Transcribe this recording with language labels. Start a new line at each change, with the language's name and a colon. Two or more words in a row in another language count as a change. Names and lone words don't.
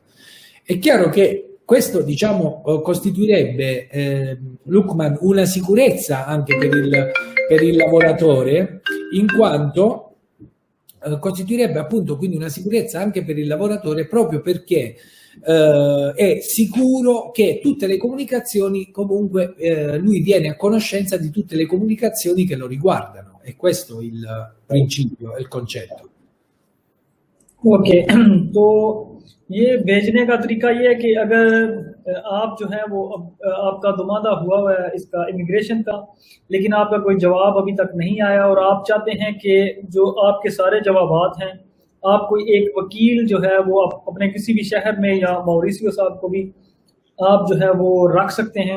Italian: È chiaro che questo, diciamo, costituirebbe, Lukman, una sicurezza anche per il lavoratore, in quanto costituirebbe appunto quindi una sicurezza anche per il lavoratore, proprio perché è sicuro che tutte le comunicazioni, comunque lui viene a conoscenza di tutte le comunicazioni che lo riguardano, e questo è il principio, è il concetto.
Hindi: ओके तो ये भेजने का तरीका ये है कि अगर आप जो है वो आपका दुमादा हुआ है इसका इमिग्रेशन का, लेकिन आपका कोई जवाब अभी तक नहीं आया और आप चाहते हैं कि जो आपके सारे जवाबात हैं आप कोई एक वकील जो है वो आप अपने किसी भी शहर में या मॉरिशियस साहब को भी आप जो है वो रख सकते हैं।